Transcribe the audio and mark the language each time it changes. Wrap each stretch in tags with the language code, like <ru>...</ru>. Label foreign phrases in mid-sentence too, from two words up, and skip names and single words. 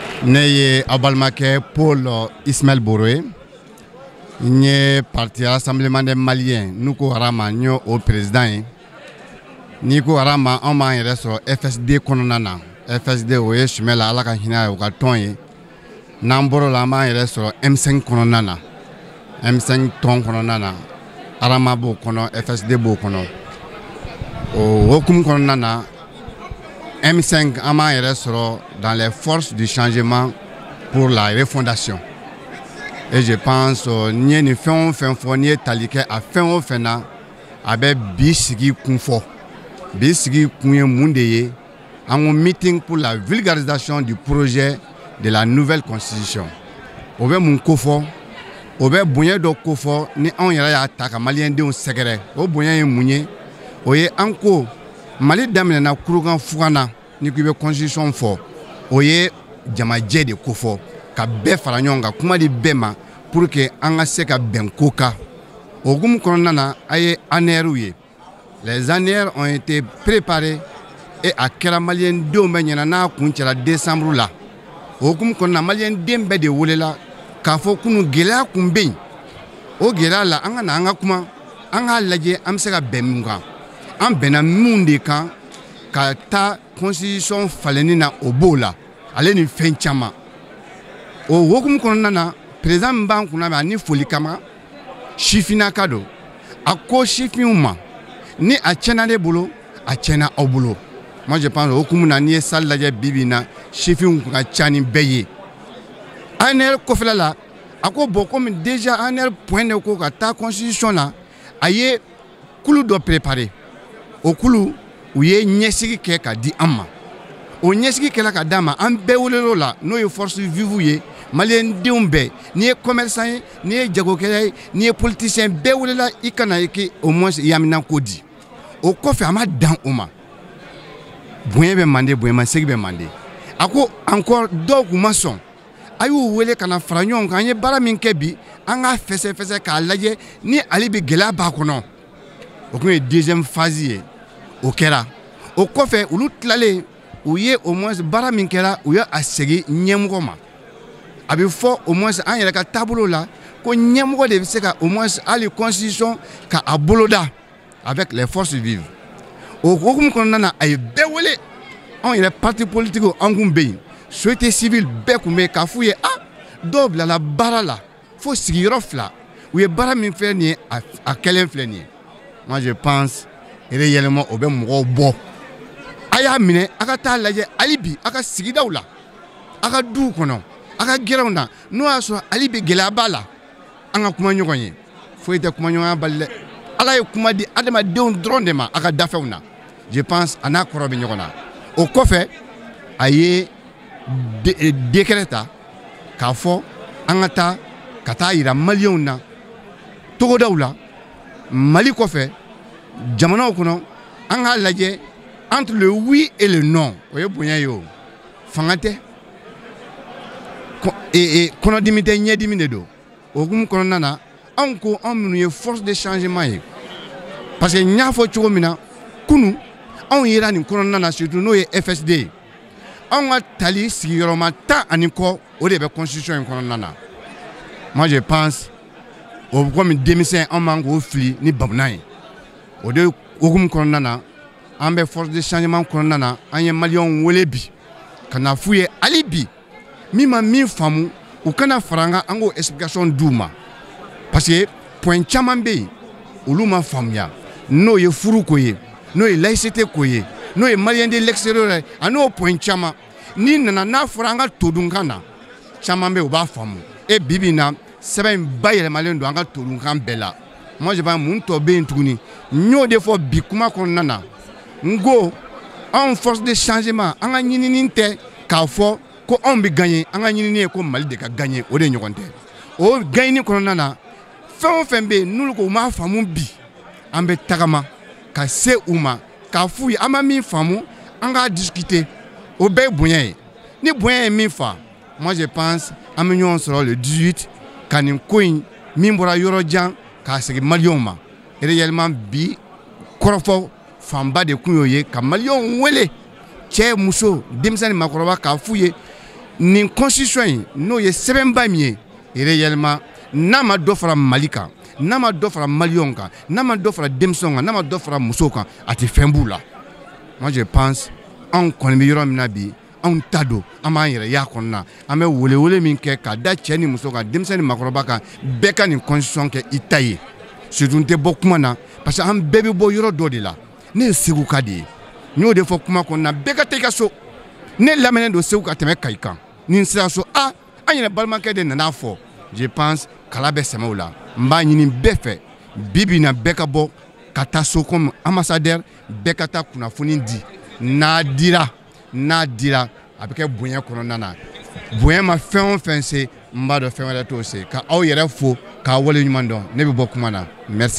<bm>Ne ye a balimakɛ Paul Ismaël Boro ye n ye parti Rassemblement des Maliens n'u ko Arama n y'o président ye n'i ko Arama anw b'an yɛrɛ sɔrɔ FSD kɔnɔna na FSD o ye Sumɛla Ala ka hinɛ a ye o ka tɔn ye n'an bɔr'o la an b'an yɛrɛ sɔrɔ M5 kɔnɔna na M5 tɔn kɔnɔna na Arama b'o kɔnɔ FSD b'o kɔnɔ o hokumu kɔnɔna na M5 an b'an yɛrɛ sɔrɔ</bm> <fr>dans les forces du changement pour la refondation et je pense</fr> <bm>n'i ye nin fɛn o fɛn fɔ n'i ye tali kɛ a fɛn o fɛn na a bɛ bi sigi kun fɔ bi sigi kun ye mun de ye an ko meeting</bm> <fr>pour la vulgarisation du projet de la nouvelle constitution</fr> <bm>o bɛ mun ko fɔ o bɛ bonya dɔ ko fɔ ni anw yɛrɛ y'a ta ka maliyɛndenw sɛgɛrɛ o bonya ye mun ye o ye an ko Mali daminɛna kurukan fugan na ni ko i bɛ constitution fɔ o ye jamajɛ de ko fɔ ka bɛɛ fara ɲɔgɔn kan kuma di bɛɛ ma</bm> <fr>pour que</fr> <bm>an ka se ka bɛn ko kan o hukumu kɔnɔna na a ye annuaires ye</bm> <fr>les annuaires ont été préparés</fr> <bm>et a kɛra maliyɛndenw bɛɛ ɲɛna n'a kun cɛla décembre la o hukumu kɔnɔna na maliyɛnden bɛɛ de welela k'a fɔ kunu gɛlɛya kun bɛ yen o gɛlɛya la an ka na an ka kuma an k'a lajɛ an bɛ se ka bɛn mun kan an bɛnna mun de kan ka taa constitution falenni na o b'o la ale ni fɛn caman o hokumu kɔnɔna na président min b'an kunna ani foli kama sifinnaka don a ko sifinw ma ni a tiɲɛna ne bolo a tiɲɛna aw bolo</bm> <fr>moi je pense</fr> <bm>hokumu na n'i ye salle lajɛ bi na sifinw ka ca ni bɛɛ ye ANR kɔfɛla la a ko</bm> <fr>bon comme déjà ANR point de</fr> <bm>ko ka taa constitution na a ye kulu dɔ préparer o kulu u ye ɲɛsigi kɛ ka di an ma o ɲɛsigi kɛla ka d'a ma an bɛɛ welel'o la n'o ye</bm> <fr>force vive</fr> <bm>ye maliyɛndenw bɛɛ n'i ye commerçant ye n'i ye jagokɛla ye n'i ye politicien bɛɛ welela i kana ye ke</bm> <fr>au moins</fr> <bm>yamina ko di o kɔfɛ a ma dan o ma bonya bɛ mande bonyamasegi bɛ mande a ko encore dɔw kun ma sɔn a y'u wele ka na fara ɲɔgɔn kan an ye baara min kɛ bi an k'a fɛsɛfɛsɛ k'a lajɛ ni ale bɛ gɛlɛya b'a kɔnɔ o kun ye</bm> <fr>deuxième phase</fr> <bm>ye o kɛra o kɔfɛ olu tilalen u ye</bm> <fr>au moins</fr> <bm>baara min kɛra u ye a segin ɲɛmɔgɔ ma a bɛ fɔ</bm> <fr>au moins</fr> <bm>an yɛrɛ ka taabolo la ko ɲɛmɔgɔ de bɛ se ka au moins hali constitution ka a boloda</bm> <fr>avec les forces vives</fr> <bm>o hukumu kɔnɔna na a ye bɛɛ wele anw yɛrɛ</bm> <fr>parti politique</fr> <bm>an kun bɛ yen</bm> <fr>société civile</fr> <bm>bɛɛ kun bɛ yen k'a f'u ye dɔw bilala baara la fo sigiyɔrɔ 2 u ye baara min filɛ nin ye a kɛlen filɛ nin ye</bm> <fr>moi je pense réellement</fr> <bm>o bɛ mɔgɔw bɔ a y'a minɛ a ka taa lajɛ hali bi a ka sigidaw la a ka duw kɔnɔ a ka gɛrɛnw na n'o y'a sɔrɔ hali bi gɛlɛya b'a la an ka kuma ɲɔgɔn ye foyi tɛ kuma ɲɔgɔnya bali dɛ ala ye kuma di adamadenw dɔrɔn de ma a ka dafɛnw na</bm> <fr>je pense</fr> <bm>a n'a kɔrɔ bɛ ɲɔgɔn na o kɔfɛ a ye décret ta k'a fɔ an ka taa yira maliyɛnw na togodaw la Mali kɔfɛ jamanaw kɔnɔ an k'a lajɛ</bm> <fr>entre le oui et le non</fr> <bm>o ye bonya ye o fanga tɛ kɔnɔdimi tɛ ɲɛdimi de don o hukumu kɔnɔna na anw ko anw minnu ye</bm> <fr>force de changement</fr> <bm>ye</bm> <fr>parce que</fr> <bm>n y'a fɔ cogo min na kunu anw yera nin kɔnɔna na surtout n'o ye FSD anw ka tali sigiyɔrɔma 10 ani kɔ o de bɛ constitution in kɔnɔna na.</bm> <fr>Moi je pense</fr> <bm>o bɛ komi denmisɛn anw man k'o fili ni bamunan ye o de hukumu kɔnɔna na an bɛ</bm> <fr>force de changement</fr> <bm>kɔnɔna na an ye maliyɛnw wele bi ka na f'u ye hali bi min ma min faamu u kana fara an kan an k'o explication d'u ma</bm> <fr>parce que</fr> <bm>point caman bɛ yen olu ma faamuya n'o ye furu ko ye n'o ye laïcité ko ye n'o ye maliyɛn</bm> <fr>de l'extérieur</fr> <bm>ye a n'o point caman n'i nana n'a fɔra an ka todunkan na caman bɛ yen u b'a faamu et bi bi in na sɛbɛn in bayɛlɛmalen don an ka todunkan bɛɛ la.</bm> <fr>Moi je pense</fr> <bm>mun tɔ bɛ yen tuguni n y'o de fɔ bi kuma kɔnɔna na n ko anw</bm> <fr>force de changement</fr> <bm>an ka ɲinini tɛ k'a fɔ ko anw bɛ gagner an ka ɲinini ye ko Mali de ka gagner o de ɲɔgɔn tɛ o gagner kɔnɔna na fɛn o fɛn bɛ yen n'olu ko u m'a faamu bi an bɛ tagama ka se u ma k'a f'u ye an ma min faamu an k'a discuter o bɛɛ ye bonya ye ni bonya ye min fa</bm> <fr>moi je pense</fr> <bm>an bɛ ɲɔgɔn sɔrɔ le 18 ka nin ko in min bɔra yɔrɔ jan k'a segin maliyɛnw ma réellement bi kɔrɔfɔ fanba de kun y'o ye ka maliyɛnw wele cɛ muso denmisɛn ni maakɔrɔba k'a f'u ye nin constitution in n'o ye sɛbɛnba min ye réellement n'a ma dɔ fara Mali kan n'a ma dɔ fara maliyɛnw kan n'a ma dɔ fara denmisɛnw kan n'a ma dɔ fara musow kan a tɛ fɛn b'u la.</bm> <fr>Moi je pense</fr> <bm>anw kɔni bɛ yɔrɔ min na bi anw ta don an b'an yɛrɛ y'a kɔnɔna an bɛ welewele min kɛ ka da cɛ ni muso kan denmisɛn ni maakɔrɔba kan bɛɛ ka nin constitution kɛ i ta ye surtout n tɛ bɔ kuma na</bm> <fr>parce que</fr> <bm>an bɛɛ bɛ bɔ yɔrɔ dɔ de la ne ye Segu ka de ye n y'o de fɔ kuma kɔnɔna bɛɛ ka taa i ka so ne lamɛnnen don Segu ka tɛmɛ Kayi kan ni n sera so an yɛrɛ balimakɛ de nana fɔ</bm> <fr>je pense</fr> <bm>kala bɛ sɛmɛ o la n b'a ɲini bɛɛ fɛ bi bi in na bɛɛ ka bɔ ka taa so</bm> <fr>comme ambassadeur</fr> <bm>bɛɛ ka taa kunnafoni di n'a dira a bɛ kɛ bonya kɔnɔna na bonya ma fɛn o fɛn se n b'a dɔn fɛn wɛrɛ t'o se ka aw yɛrɛ fo k'a wale ɲuman dɔn ne bɛ bɔ kuma na merci.</bm>